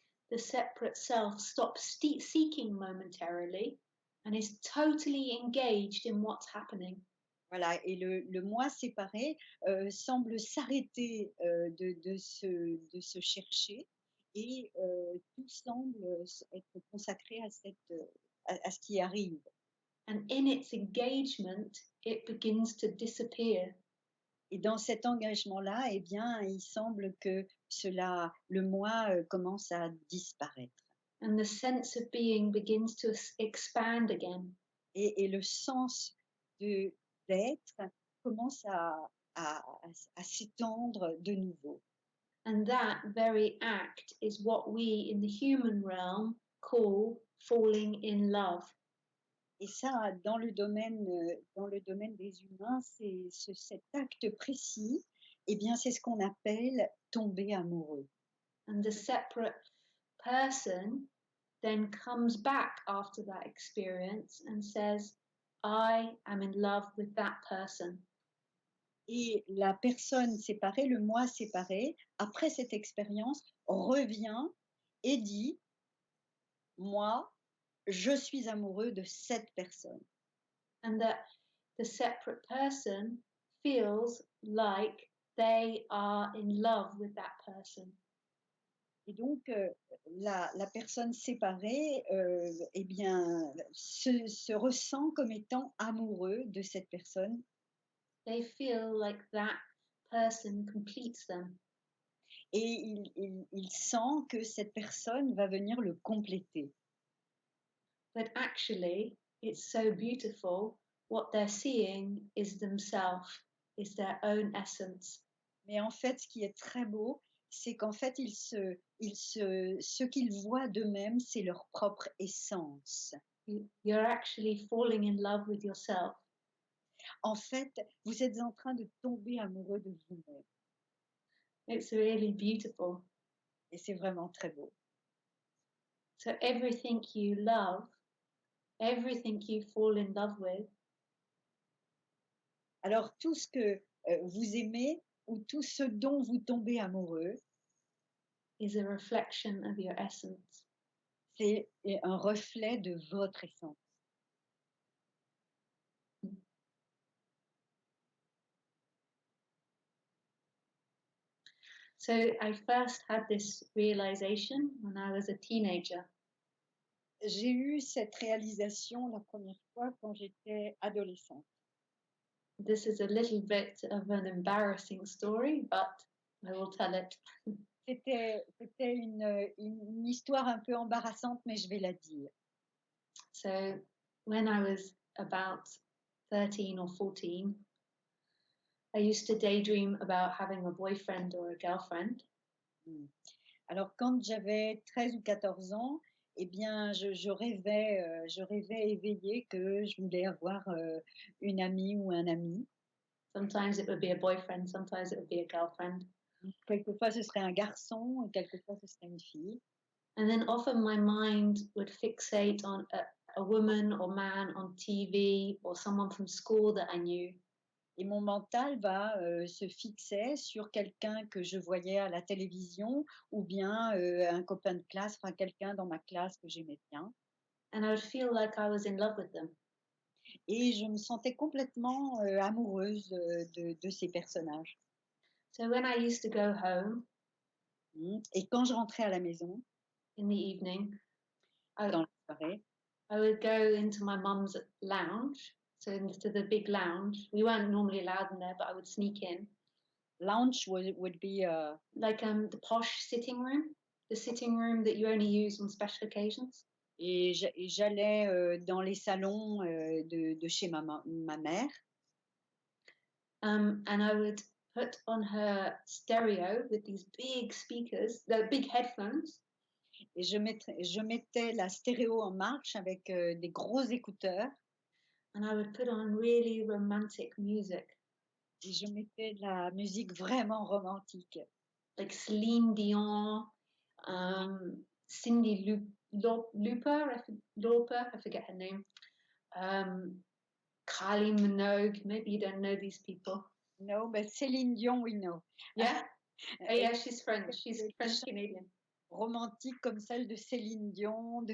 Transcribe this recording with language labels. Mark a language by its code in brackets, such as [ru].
[en] The separate self stops seeking momentarily and is totally engaged in what's happening. [fr] Voilà, et le moi séparé, semble s'arrêter, de se chercher et tout semble, être consacré à à ce qui arrive. [en] And in its engagement, it begins to disappear. [fr] Et dans cet engagement-là, eh bien, il semble que le moi, commence à disparaître [en] And the sense of being begins to expand again. [fr] et le sens de d'être commence à s'étendre de nouveau. [en] And that very act is what we in the human realm call falling in love. [fr] Et ça, dans le domaine des humains, cet acte précis, eh bien, c'est ce qu'on appelle tomber amoureux. [en] And the separate person then comes back after that experience and says, I am in love with that person. [fr] Et la personne séparée, le moi séparé, après cette expérience, revient et dit: «Moi, je suis amoureux de cette personne». [en] And that the separate person feels like they are in love with that person. [fr] Et donc, la personne séparée, eh bien, se ressent comme étant amoureux de cette personne [en] They feel like that person completes them. [fr] et il sent que cette personne va venir le compléter. [en] But actually, it's so beautiful. What they're seeing is themselves, is their own essence. [fr] Mais en fait, ce qui est très beau, c'est qu'en fait, ce qu'ils voient d'eux-mêmes, c'est leur propre essence. [en] You're actually falling in love with yourself. [fr] En fait, vous êtes en train de tomber amoureux de vous-même [en] It's really beautiful. [fr] et c'est vraiment très beau. [en] So everything you love, everything you fall in love with, [fr] Alors tout ce que, vous aimez ou tout ce dont vous tombez amoureux, [en] is a reflection of your essence. [fr] c'est un reflet de votre essence. [en] So I first had this realization when I was a teenager. [fr] J'ai eu cette réalisation la première fois quand j'étais adolescente. [en] This is a little bit of an embarrassing story, but I will tell it. [fr] C'était une histoire un peu embarrassante, mais je vais la dire. [en] So when I was about 13 or 14, I used to daydream about having a boyfriend or a girlfriend. Mmh. [fr] Alors quand j'avais 13 ou 14 ans, eh bien je rêvais éveillé que je voulais avoir, une amie ou un ami. [en] Sometimes it would be a boyfriend, sometimes it would be a girlfriend. [fr] Quelquefois ce serait un garçon et quelquefois ce serait une fille. [en] And then often my mind would fixate on a woman or man on TV or someone from school that I knew. [fr] Et mon mental se fixait sur quelqu'un que je voyais à la télévision ou bien, un copain de classe, enfin quelqu'un dans ma classe que j'aimais bien. [en] And I would feel like I was in love with them. [fr] Et je me sentais complètement, amoureuse, de ces personnages. [en] So when I used to go home [fr] Et quand je rentrais à la maison, [en] in the evening, [fr] dans la soirée, [en] I would go into my mum's lounge, so into the big lounge. We weren't normally allowed in there, but I would sneak in. lounge would be, Like the posh sitting room, the sitting room that you only use on special occasions. [fr] et j'allais, dans les salons, de chez ma mère. [en] And I would put on her stereo with these big speakers, the big headphones. [fr] Et je mettais la stéréo en marche avec, des gros écouteurs [en] And I would put on really romantic music, [fr] et je mettais de la musique vraiment romantique. [en] like Celine Dion, um, Cindy Lauper, I forget her name. Kylie Minogue, maybe you don't know these people. No, but Céline Dion, we know. Yeah? Oh, [fr] Et [en] yeah, she's French. She's [fr] des [en] French-Canadian. [fr] romantiques comme celle de Céline Dion, de